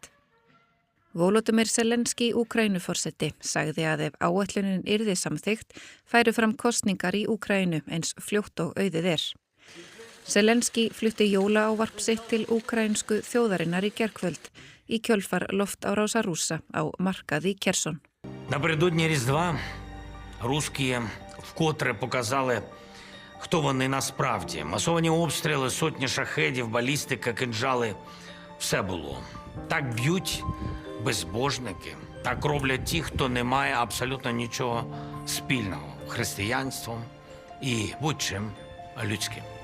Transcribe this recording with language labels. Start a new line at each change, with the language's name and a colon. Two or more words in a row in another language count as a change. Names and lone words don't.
Icelandic: Volodymyr Zelenský, Úkraínuforseti, sagði að ef áætlunin yrði samþykkt, færu fram kosningar í Úkraínu eins fljótt og auðið Zelenský flutti jólaávarp sitt til úkraínsku þjóðarinnar í gærkvöld í kjölfar loftárása Rússa á markaði Kherson.
Ukrainian: Напередодні Різдва русські вкотре показали, хто вони насправді. Масовані обстріли, сотні шахедів, балістика, кинджали – все було. Так б'ють безбожники, так роблять ті, хто не має абсолютно нічого спільного – християнством і будь-чим людським.